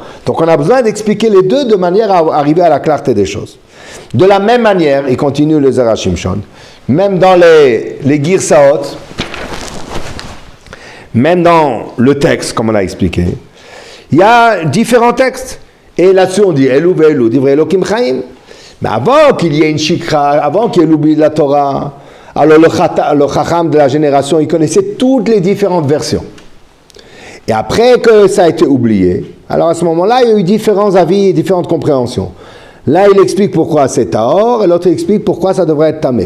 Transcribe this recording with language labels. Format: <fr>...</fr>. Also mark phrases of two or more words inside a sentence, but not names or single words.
<fr>Donc on a besoin d'expliquer les deux de manière à arriver à la clarté des choses. De la même manière, il continue le Zera Shimshon, même dans les Girsaot, même dans le texte, comme on a expliqué, il y a différents textes. Et là-dessus on dit</fr> <he>אלו ואלו דברי אלוקים חיים.</he> <fr>Mais avant qu'il y ait une shikra, avant qu'il y ait l'oubli de la Torah, alors le chacham de la génération, il connaissait toutes les différentes versions. Et après que ça a été oublié, alors à ce moment-là, il y a eu différents avis et différentes compréhensions. Là, il explique pourquoi c'est tahor, et l'autre il explique pourquoi ça devrait être tamé.</fr>